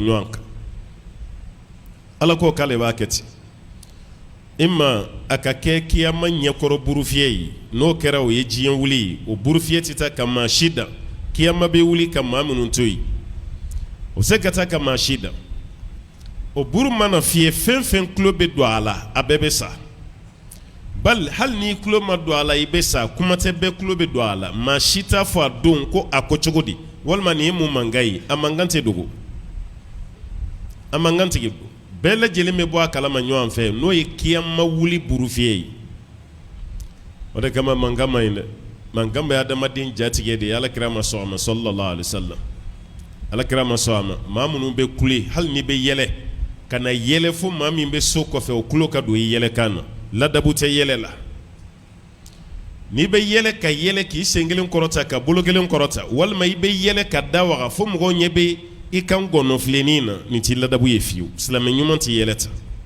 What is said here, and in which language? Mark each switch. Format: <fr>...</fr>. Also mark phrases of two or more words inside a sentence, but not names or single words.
<bm>ɲɔgɔn kan Ala ko k'ale b'a kɛ ten imma a ka kɛ kiyama ɲɛkɔrɔ buru fiyɛ ye n'o kɛra o ye diɲɛ wuli ye o buru fiyɛ tɛ taa ka maa si dan kiyama bɛ wuli ka maa minnu to yen o se ka taa ka maa si dan o buru mana fiyɛ fɛn fɛn tulo bɛ don a la a bɛɛ bɛ sa bali hali n'i tulo ma don a la i bɛ sa kuma tɛ bɛɛ tulo bɛ don a la maa si t'a fɔ a don ko a ko cogo di walima nin ye mun mankan ye a mankan tɛ dogo a mankan tɛ dogo bɛɛ lajɛlen bɛ bɔ a kalama ɲɔgɔn fɛ n'o ye kiyama wuli buru fiyɛ ye o de kama mankan ma ɲi dɛ mankan bɛ adamaden jatigɛ de ye Alakira ma sɔn a ma</bm> <ar>صلى الله عليه وسلم</ar> <bm>Alakira ma sɔn a ma maa minnu bɛ kule hali ni bɛ yɛlɛ ka na yɛlɛ fo maa min bɛ so kɔfɛ o tulo ka don i yɛlɛkan na ladabu tɛ yɛlɛ la n'i bɛ yɛlɛ ka yɛlɛ k'i sen kelen kɔrɔta ka bolo kelen kɔrɔta walima i bɛ yɛlɛ ka da waga fo mɔgɔw ɲɛ bɛ i kan gɔnɔfilennin na nin t'i ladabu ye fiyewu silamɛ ɲuman tɛ yɛlɛ ta</bm>